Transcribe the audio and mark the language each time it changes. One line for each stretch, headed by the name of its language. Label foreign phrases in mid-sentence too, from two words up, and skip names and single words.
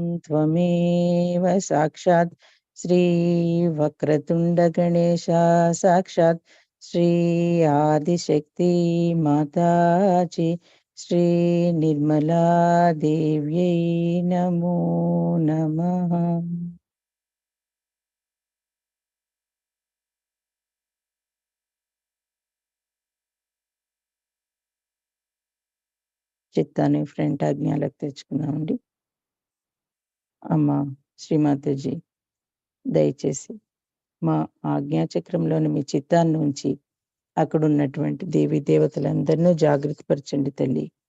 Sanskrit: त्वमेव साक्षात् श्री वक्रतुंड गणेश साक्षात् श्री आदिशक्ति माताजी श्री निर्मला देव्यै नमो नमः.
Telugu: చిత్తాన్ని ఫ్రంట్ ఆజ్ఞాలకు తెచ్చుకున్నామండి. అమ్మ శ్రీమాతాజీ దయచేసి మా ఆజ్ఞాచక్రంలోని మీ చిత్తాన్ని ఉంచి అక్కడ ఉన్నటువంటి దేవీ దేవతలందరినూ జాగృతి పరచండి తల్లి.